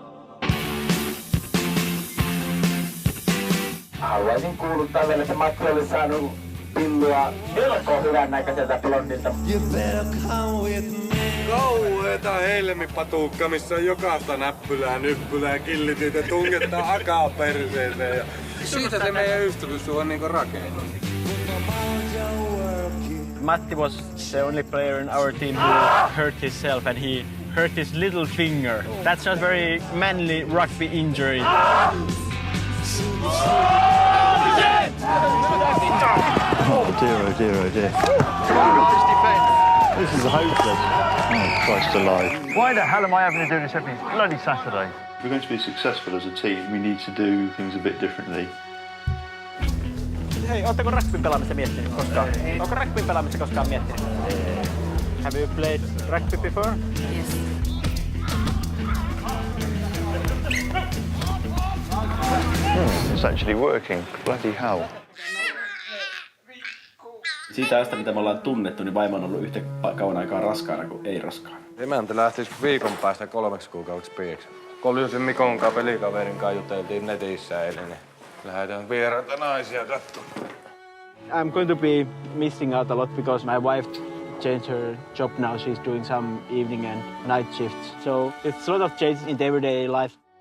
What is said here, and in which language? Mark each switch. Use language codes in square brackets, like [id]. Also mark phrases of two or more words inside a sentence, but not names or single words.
[fi] Haluaisin kuuluttaa vielä, että Matti oli saanut pillua melko hyvän näköiseltä blondilta. Kauheeta helmipatuukka, missä on jokaista näppylää, nyppylää, killityitä, tungettaa hakaa perseeseen. Ja siitä se meidän ystävyys on niinku rakennut. [en] Matti was the only player in our team who hurt himself and he hurt his little finger. That's not very manly rugby injury. Oh dear, oh dear, oh dear. This is hopeless. Oh, Christ alive. Why the hell am I having to do this every bloody Saturday? If we're going to be successful as a team, we need to do things a bit differently. [fi] Hei, ootteko rugbyn pelaamista miettinyt koskaan? Onko rugbyn pelaamista koskaan miettinyt? [en] Have you played rugby before? Yes. It's actually working. Bloody hell. [fi] Siitä ajasta, mitä me ollaan tunnettu, niin vaimo on ollut yhtä kauan aikaa raskaana kuin ei raskaana. Emäntä lähtis viikon päästä 3 kuukaudeksi Pieksämäelle. Koljusen Mikon kanssa pelikaverin kanssa juteltiin netissä eilen, niin lähdetään vieraita naisia katsomaan. [en] I'm going to be missing out a lot because my wife changed her job now. She's doing some evening and night shifts. So it's a lot of changes in everyday life.